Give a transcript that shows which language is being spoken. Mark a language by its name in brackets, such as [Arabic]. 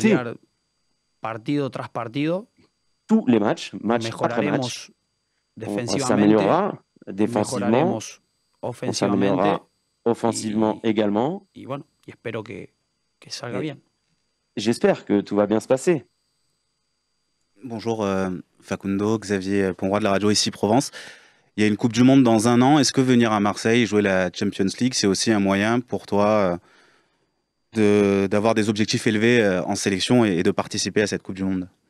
[Spanish] pelear partido tras partido. [French] tous les matchs, match après match. On [Spanish] defensivamente, [French] s'améliorera défensivement, [Spanish] mejoraremos [French] on [Spanish] ofensivamente [French] s'améliorera offensivement également. [Spanish] y bueno, y espero que salga [French] Et- [Spanish] bien. [French] j'espère que tout va bien se passer. Bonjour Facundo, Xavier Ponroy de la radio ici Provence. Il y a une Coupe du Monde dans un an. Est-ce que venir à Marseille jouer la Champions League, c'est aussi un moyen pour toi d'avoir des objectifs élevés en sélection et de participer à cette Coupe du Monde?